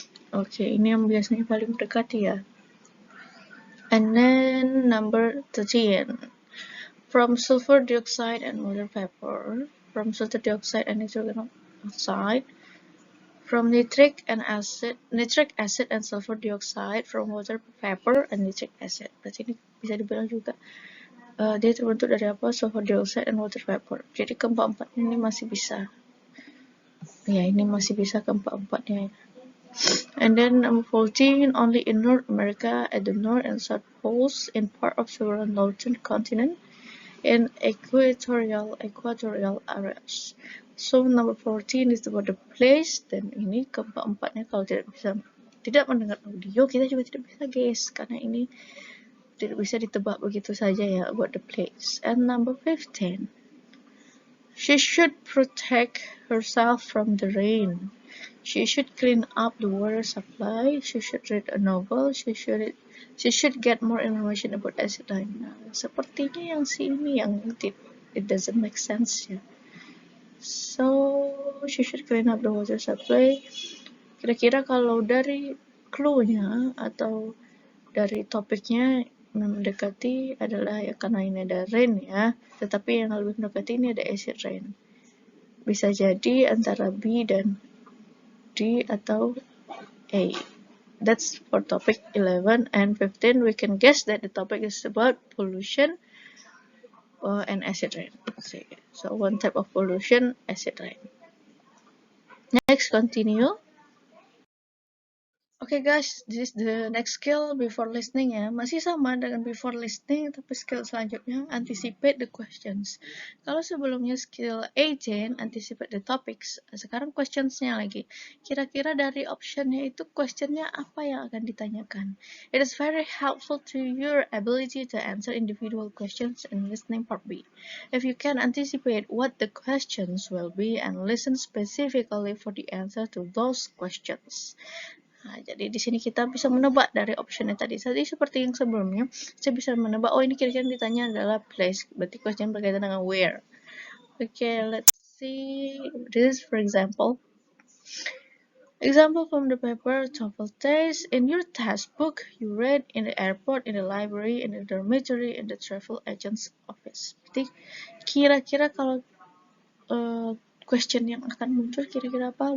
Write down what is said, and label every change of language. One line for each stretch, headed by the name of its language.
Indonesian: Oke, ini yang biasanya paling mendekati ya.
English: And then number 13. From sulfur dioxide and water vapor, from sulfur dioxide and nitrogen oxide, from nitric acid and sulfur dioxide, from water vapor and nitric acid.
Indonesian: Berarti ini bisa dibilang juga dia terbentuk dari apa?
English: Sulfur dioxide and water vapor.
Indonesian: Jadi keempat-empatnya ini masih bisa. Ya, ini masih bisa keempat-empatnya.
English: And then number 14, only in North America at the North and South Poles, in part of several northern continent, in equatorial areas. So number 14 is about the place,
Indonesian: dan ini keempat-empatnya kalau tidak mendengar audio, kita juga tidak bisa guess karena ini tidak bisa ditebak begitu saja ya,
English: about the place. And number 15, she should protect herself from the rain. She should clean up the water supply. She should read a novel. She should get more information about acid rain.
Indonesian: Nah, sepertinya yang sini yang
English: it doesn't make sense
Indonesian: ya.
English: So she should clean up the water supply.
Indonesian: Kira-kira kalau dari clue-nya atau dari topiknya mendekati adalah ya, karena ini ada rain ya, tetapi yang lebih mendekati ini ada acid rain. Bisa jadi antara B dan D atau A.
English: That's for topic 11 and 15. We can guess that the topic is about pollution and acid rain. So one type of pollution, acid rain. Next, continue. Okay guys, this is the next skill before listening ya.
Indonesian: Masih sama dengan before listening, tapi skill selanjutnya
English: anticipate the questions.
Indonesian: Kalau sebelumnya skill 18
English: anticipate the topics,
Indonesian: sekarang questionsnya lagi. Kira-kira dari optionnya itu questionnya apa yang akan ditanyakan.
English: It is very helpful to your ability to answer individual questions in listening part B. If you can anticipate what the questions will be and listen specifically for the answer to those questions.
Indonesian: Nah, jadi di sini kita bisa menebak dari optionnya tadi. Tadi seperti yang sebelumnya, saya bisa menebak, oh ini kira-kira ditanya adalah place. Berarti question berkaitan dengan where.
English: Okay, let's see this for example. Example from the paper TOEFL test. In your textbook, you read in the airport, in the library, in the dormitory, in the travel agent's office.
Indonesian: Berarti kira-kira kalau question yang akan muncul kira-kira apa?